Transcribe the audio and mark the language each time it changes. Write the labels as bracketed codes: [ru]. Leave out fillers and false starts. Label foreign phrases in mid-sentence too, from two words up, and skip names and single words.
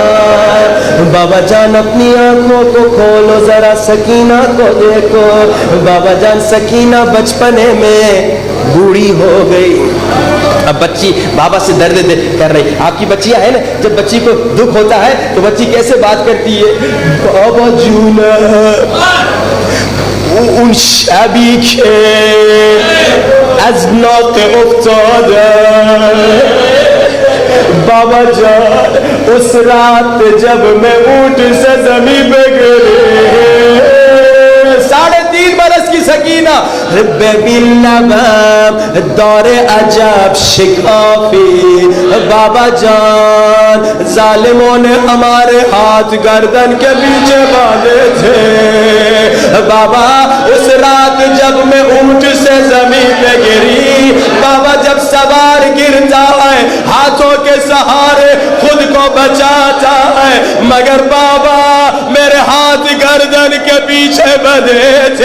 [ur] بابا جان اپنی آنکھوں کو کھولو, ذرا سکینہ کو دیکھو. بابا جان سکینہ بچپنے میں بوڑھی ہو گئی. اب بچی بابا سے درد کر رہی. آپ کی بچیاں ہیں نا, جب بچی کو دکھ ہوتا ہے تو بچی کیسے بات کرتی ہے؟ [fa] بابا جونا اون شبی که از ناق افتاده, [ur] بابا جان اس رات جب میں اونٹ سے زمین پہ گری. 3.5 برس کی سکینہ, [fa] ببین لبم دار عجب شکافی. [ur] بابا جان ظالموں نے ہمارے ہاتھ گردن کے پیچھے باندھے تھے. بابا اس رات جب میں اونٹ سے زمین پہ گری, بابا جب سوار گرتا ہے ہاتھوں کے سہارے خود کو بچاتا ہے, مگر بابا میرے ہاتھ گردن کے پیچھے بندھے تھے.